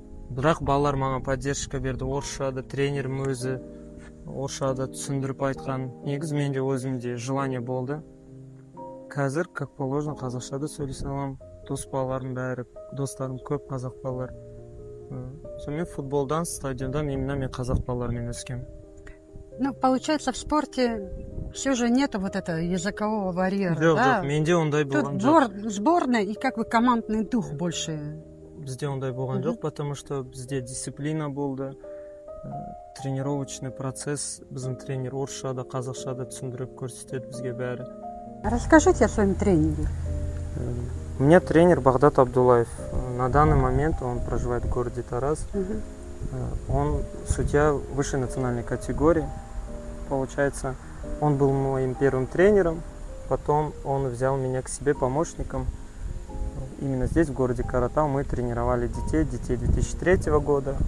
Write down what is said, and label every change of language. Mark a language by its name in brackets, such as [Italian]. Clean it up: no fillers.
[Kazakh] Бірақ балалар маған поддержка берді, орысшада, тренерім өзі орысшада түсіндіріп айтқан. Негізі менде өзімде желание болды. Қазір, [Russian] как положено, [Kazakh] қазақша да сөйлесе аламын. Дос балаларым бәрі, достарым көп қазақ балалар. Сонымен футболдан, стадиондан именно мен қазақ балалармен өскем. [Russian] Ну, получается, в спорте все же нету вот этого языкового барьера, [Kazakh] Жоқ, [Russian] да? [Kazakh] менде ондай болған жоқ. [Russian] Тут сборная и как бы командный дух больше. [Kazakh] Бізде ондай болған жоқ, [Russian] потому что [Kazakh] бізде дисциплина болды. [Russian] Тренировочный процесс, [Kazakh] біздің тренер орысшада, қазақшада түсіндіріп көрсетеді бізге бәрі. [Russian] Расскажите о своем тренере. У меня тренер Бағдат Абдуллаев. На данный момент он проживает в городе Тараз. Он судья высшей национальной категории. Получается, он был моим первым тренером. Потом он взял меня к себе помощником. Именно здесь, в городе Каратау, мы тренировали детей 2003 года.